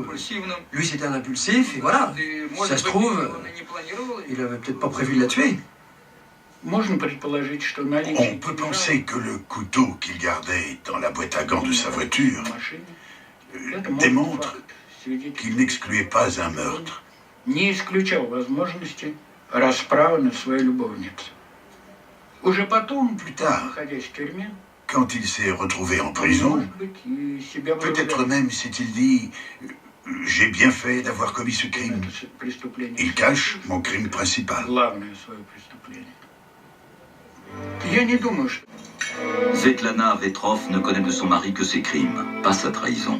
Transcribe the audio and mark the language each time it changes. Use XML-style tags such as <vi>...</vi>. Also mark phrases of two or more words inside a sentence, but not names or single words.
<fr>Lui, c'était un impulsif, et voilà. Si ça se trouve, il n'avait peut-être pas prévu de la tuer. On peut penser que le couteau qu'il gardait dans la boîte à gants de sa voiture démontre qu'il n'excluait pas un meurtre.</fr> <ru>Не исключал возможности расправы над своей любовницей. Уже потом,</ru> <fr>Plus tard,</fr> <ru>находясь в тюрьме,</ru> <fr>quand il s'est retrouvé en prison, peut-être même s'est-il dit « J'ai bien fait d'avoir commis ce crime. Il cache mon crime principal. » Svetlana Vetrov ne connaît de son mari que ses crimes, pas sa trahison.</fr>